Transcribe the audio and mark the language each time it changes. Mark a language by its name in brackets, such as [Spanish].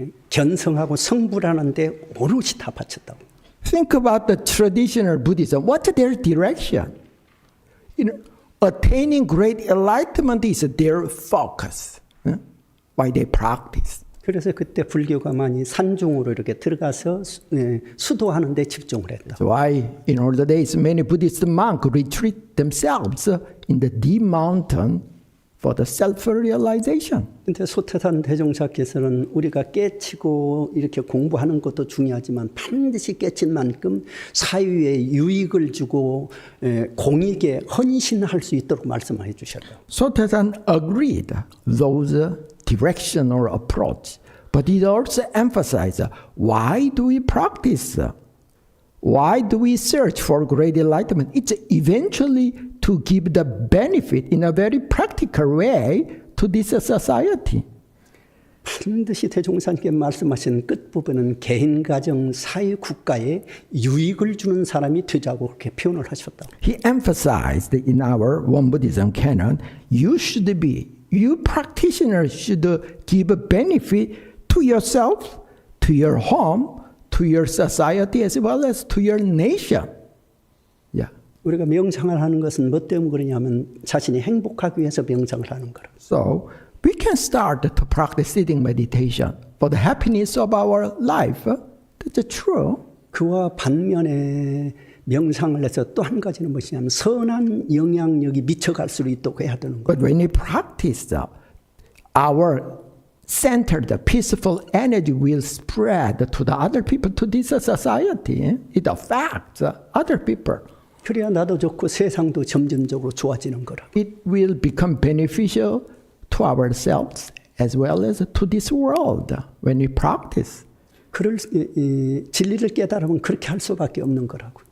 [Korean] 견성하고 성불하는데 오롯이 다 바쳤다고. [English] Think about the traditional Buddhism. What's their direction? Attaining great enlightenment is their focus. Why they practice. [Korean] 그래서 그때 불교가 많이 산중으로 이렇게 들어가서 수도하는 데 집중을 했다. [English] So why in older days many Buddhist monks retreat themselves in the deep mountain for the self-realization. [Korean] 근데 소태산 대종사께서는 우리가 깨치고 이렇게 공부하는 것도 중요하지만 반드시 깨친 만큼 사유에 유익을 주고 공익에 헌신할 수 있도록 말씀해 주셨다. [English] Sotaesan agreed those direction or approach. But it also emphasizes why do we practice? Why do we search for great enlightenment? It's eventually to give the benefit in a very practical way to this society. [Korean] 반드시 대종사님께 말씀하신 끝부분은 개인, 가정, 사회, 국가에 유익을 주는 사람이 되자고 그렇게 표현을 하셨다. [English] He emphasized in our Won Buddhism canon, you practitioners should give a benefit to yourself, to your home, to your society, as well as to your nation. Yeah. [Korean] 우리가 명상을 하는 것은 뭐 때문에 그러냐면 자신이 행복하기 위해서 명상을 하는 거라. [English] So we can start to practice sitting meditation for the happiness of our life. That's true. [Korean] 그와 반면에 명상을 해서 또 한 가지는 무엇이냐면 선한 영향력이 미쳐갈 수 있도록 해야 되는 거예요. [English] But when we practice, our centered, peaceful energy will spread to the other people, to this society. It affects other people. [Korean] 그래야 나도 좋고 세상도 점점적으로 좋아지는 거라. [English] It will become beneficial to ourselves as well as to this world when we practice. [Korean] 그럴 진리를 깨달으면 그렇게 할 수밖에 없는 거라고.